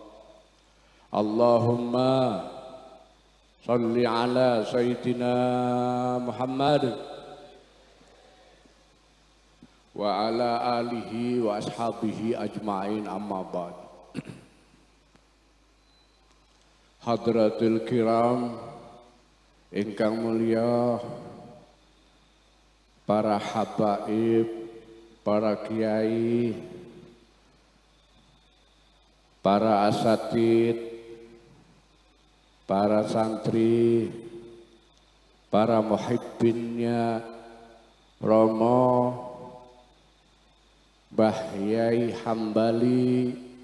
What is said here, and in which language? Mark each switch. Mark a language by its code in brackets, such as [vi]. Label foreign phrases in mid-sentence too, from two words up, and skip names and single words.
[ar] اللهم صل على سيدنا محمد وعلى آله وأصحابه أجمعين، أما بعد. حضرة الكرام [jv] ingkang mulia, para habaib, para kiai, para asatid, para santri, para muhibbinnya Romo, Mbah Yai Hambali,